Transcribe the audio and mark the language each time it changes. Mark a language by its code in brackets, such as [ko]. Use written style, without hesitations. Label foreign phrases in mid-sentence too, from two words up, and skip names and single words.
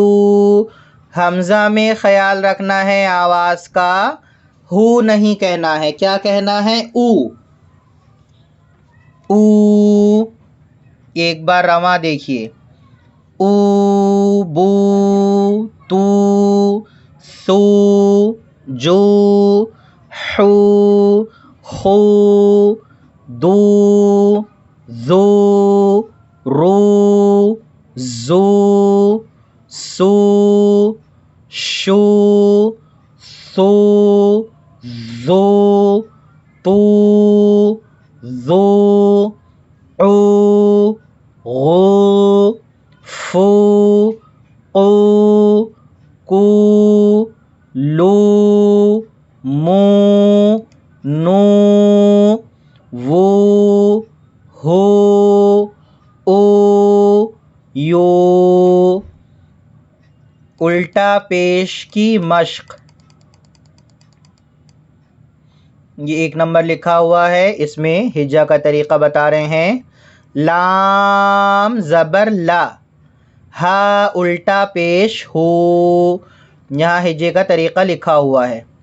[ur] حمزہ میں خیال رکھنا ہے آواز کا، ہو نہیں کہنا ہے، کیا کہنا ہے؟ او، او۔ ایک بار رواں دیکھیے، او بو تو سو جو حو خو دو زو رو زو سو شو سو زو تو زو عو غو فو قو کو لو مو نو وو ہو او یو۔ الٹا پیش کی مشق، یہ 1 نمبر لکھا ہوا ہے، اس میں ہجا کا طریقہ بتا رہے ہیں۔ لام زبر لا، ہا الٹا پیش ہو، یہاں ہجے کا طریقہ لکھا ہوا ہے۔